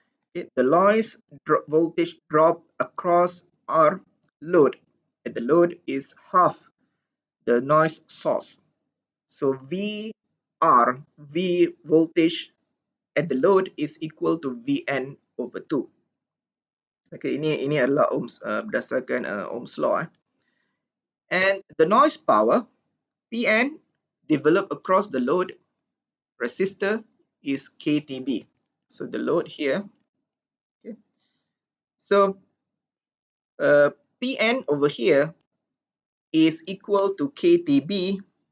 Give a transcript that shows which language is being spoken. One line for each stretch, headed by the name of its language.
English: Okay, the noise voltage drop across R load at the load is half the noise source. So V voltage at the load is equal to Vn over 2.
Malay: Okay, ini adalah berdasarkan Ohm's law.
English: And the noise power Pn developed across the load resistor is KTB. So the load here. Okay. So Pn over here is equal to KTB.